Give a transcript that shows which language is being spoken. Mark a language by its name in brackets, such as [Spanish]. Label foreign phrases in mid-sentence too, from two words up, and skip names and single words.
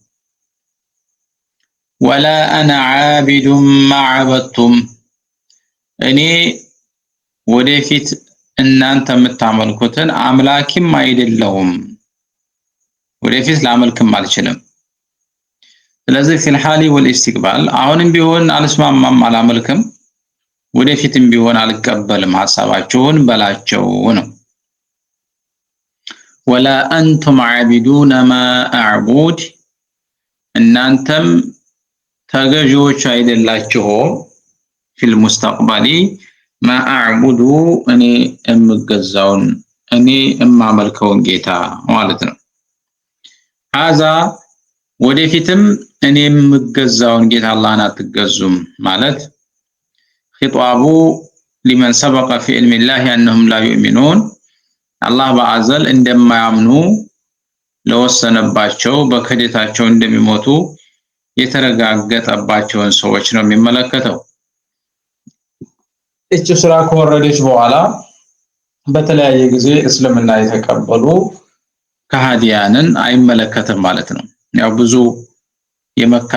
[Arabic] ولا أنا عابد ما عبدتم [Amharic] እኔ ወደፊት እናንተ የምታመልኩትን አምላኪም አይደለሁም ወደፊት ላመልክም አልችልም። ስለዚህ [Arabic] في الحال والاستقبال [Amharic] አሁንም ቢሆን አልስማማም አላመልክም ወደፊትም ቢሆን አልቀበልም ሐሳባችሁን በላቸው ነው። [Arabic] ولا أنتم عابدون ما أعبد [Amharic] እናንተም ተገዢዎች አይደላችሁም [Arabic] في المستقبل ما [Amharic] أعبد እኔ እምገዛውን እኔ እማመልከውን ጌታ ማለት ነው። هذا ወደፊትም እኔ የምገዛውን ጌታ አላህን አትገዙም ማለት ኺጣቡ [Arabic] لمن سبق في علم الله أنهم لا يؤمنون [Amharic] አላህ በአዘል እንደማያምኑ ለወሰነባቸው በክህደታቸው እንደሚሞቱ የተረጋገጠባቸውን ሰዎች ነው የሚመለከተው። እቺ ሱራ ከወረደች በኋላ በተለያየ ጊዜ እስልምና የተቀበሉ ከሃዲያንን አይመለከትም ማለት ነው። ያው ብዙ የመካ